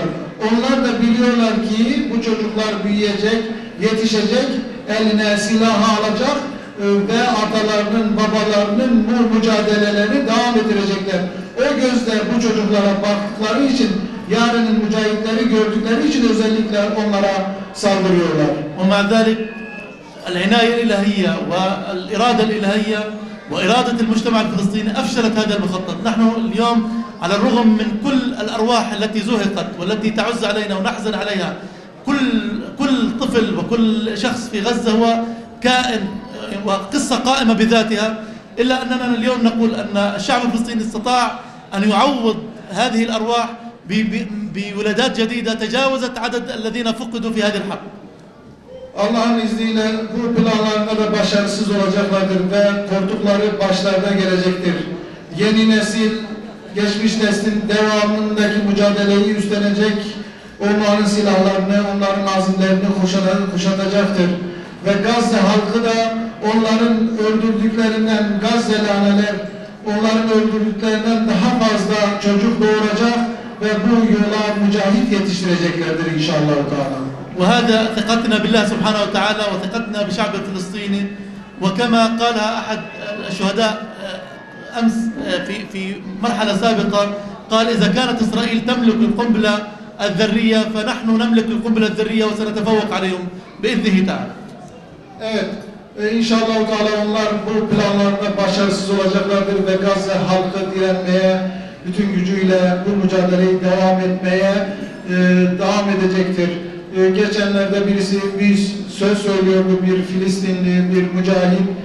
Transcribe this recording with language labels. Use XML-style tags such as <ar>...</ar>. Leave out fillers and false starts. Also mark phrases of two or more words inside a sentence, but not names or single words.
<tr>Onlar da biliyorlar ki bu çocuklar büyüyecek, yetişecek, eline silahı alacak ve atalarının, babalarının bu mücadelelerini devam ettirecekler. O gözle bu çocuklara baktıkları için, yarının mücahitleri gördükleri için özellikle onlara saldırıyorlar.</tr> <ar>ومع ذلك العناية الإلهية والإرادة الإلهية وإرادة المجتمع الفلسطيني أفشلت هذا المخطط. نحن اليوم على الرغم من كل الأرواح التي زهقت والتي تعز علينا ونحزن عليها، كل طفل وكل شخص في غزة هو كائن وقصة قائمة بذاتها، إلا أننا اليوم نقول أن الشعب الفلسطيني استطاع أن يعوض هذه الأرواح بولادات جديدة تجاوزت عدد الذين فقدوا في هذه الحرب.</ar> <tr>Allah'ın izniyle bu planlarında da başarısız olacaklardır ve korktukları başlarına gelecektir. Yeni nesil, geçmiş neslin devamındaki mücadeleyi üstlenecek, onların silahlarını, onların azimlerini kuşatacaktır. Ve Gazze halkı da onların öldürdüklerinden, Gazze'li anneler, onların öldürdüklerinden daha fazla çocuk doğuracak ve bu yola mücahit yetiştireceklerdir inşallah.</tr> <ar>وهذا ثقتنا بالله سبحانه وتعالى وثقتنا بشعب الفلسطيني. وكما قالها أحد الشهداء أمس في مرحلة سابقة، قال إذا كانت إسرائيل تملك القنبلة الذرية فنحن نملك القنبلة الذرية وسنتفوق عليهم بإذنه تعالى.</ar> <tr>Evet, inşallah onlar bu planlarında başarısız olacaklardır ve Gazze halkı direnmeye, bütün gücüyle bu mücadeleyi devam etmeye devam edecektir. Geçenlerde birisi bir söz söylüyordu, bir Filistinli, bir mücahit.</tr>